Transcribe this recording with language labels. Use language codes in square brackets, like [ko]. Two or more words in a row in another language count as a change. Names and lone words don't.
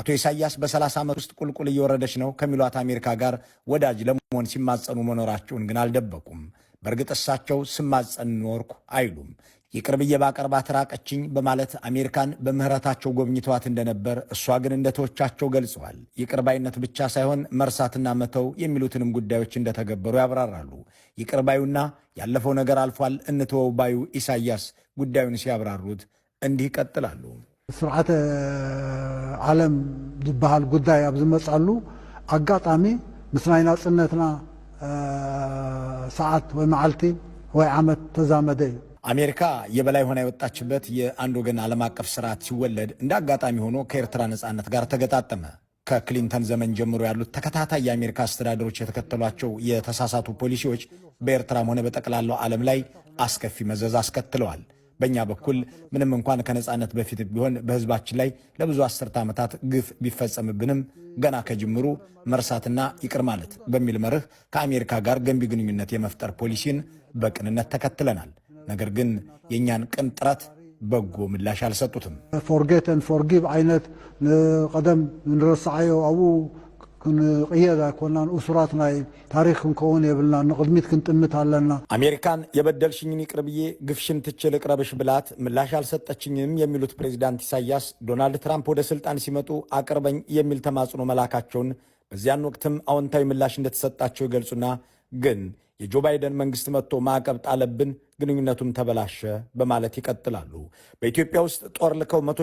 [am] ኢሳያስ በ30 ዓመት ውስጥ ቁልቁል እየወረደች ነው ከሚሏት አሜሪካ ጋር ወዳጅ ለመሆን ሲማጸኑ መኖራቸውን ግን አልደበቁም። በእርግጥ እሳቸው ስማጸን ኖርኩ አይሉም። ይቅርብዬ ባቀርባት ራቀችኝ በማለት አሜሪካን በምህረታቸው ጎብኝተዋት እንደነበር እሷ ግን እንደተወቻቸው ገልጸዋል። ይቅርባይነት ብቻ ሳይሆን መርሳትና መተው የሚሉትንም ጉዳዮች እንደተገበሩ ያብራራሉ። ይቅርባዩና ያለፈው ነገር አልፏል እንተወው ባዩ ኢሳያስ ጉዳዩን ሲያብራሩት እንዲህ ይቀጥላሉ። [ti] ስርዓተ ዓለም ዝበሃል ጉዳይ ኣብ ዝመጻሉ አጋጣሚ ምስ ናይ ናጽነትና ሰዓት ወይ መዓልቲ ወይ ዓመት ተዛመደ እዩ። [am] አሜሪካ የበላይ ሆና የወጣችበት የአንድ ወገን ዓለም አቀፍ ስርዓት ሲወለድ እንደ አጋጣሚ ሆኖ ከኤርትራ ነጻነት ጋር ተገጣጠመ። ከክሊንተን ዘመን ጀምሮ ያሉት ተከታታይ የአሜሪካ አስተዳደሮች የተከተሏቸው የተሳሳቱ ፖሊሲዎች በኤርትራም ሆነ በጠቅላላው ዓለም ላይ አስከፊ መዘዝ አስከትለዋል። በእኛ በኩል ምንም እንኳን ከነጻነት በፊት ቢሆን በህዝባችን ላይ ለብዙ አስርተ ዓመታት ግፍ ቢፈጸምብንም ገና ከጅምሩ መርሳትና ይቅር ማለት በሚል መርህ ከአሜሪካ ጋር ገንቢ ግንኙነት የመፍጠር ፖሊሲን በቅንነት ተከትለናል። ነገር ግን የእኛን ቅን ጥረት በጎ ምላሽ አልሰጡትም። [en] forget and forgive [ti] አይነት ቀደም ንረሳዓዮ አቡ ክንቅየዳ ኮናን ኡሱራት ናይ ታሪክ ክንከውን የብልና ንቅድሚት ክንጥምት ኣለና። [am] አሜሪካን የበደልሽኝን ይቅር ብዬ ግፍሽን ትቼ ልቅረብሽ ብላት ምላሽ አልሰጠችኝም የሚሉት ፕሬዚዳንት ኢሳያስ ዶናልድ ትራምፕ ወደ ስልጣን ሲመጡ አቅርበኝ የሚል ተማጽኖ መላካቸውን በዚያን ወቅትም አዎንታዊ ምላሽ እንደተሰጣቸው ይገልጹና ግን የጆ ባይደን መንግስት መጥቶ ማዕቀብ ጣለብን፣ ግንኙነቱም ተበላሸ በማለት ይቀጥላሉ። በኢትዮጵያ ውስጥ ጦር ልከው 100